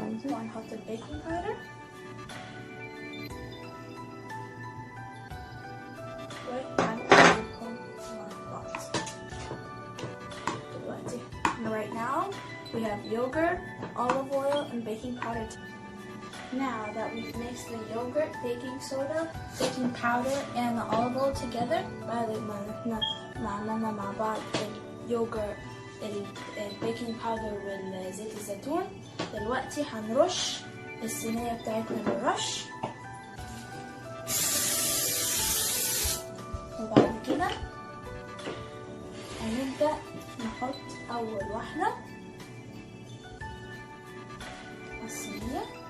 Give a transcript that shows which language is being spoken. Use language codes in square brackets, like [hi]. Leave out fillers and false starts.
[ar] وهنحط البيكنج باودر وهنقلبهم مع بعض. دلوقتي [en] right now we have yogurt, olive oil, and baking powder. Now that we've mixed the yogurt, baking soda, baking powder, and the olive oil together, [ar] بعد ما احنا عملنا مع بعض اليوجرت، البيكنج باودر والزيت الزيتون، دلوقتي هنرش الصينية بتاعتنا بالرش، وبعد كده هنبدأ نحط أول واحدة الصينية،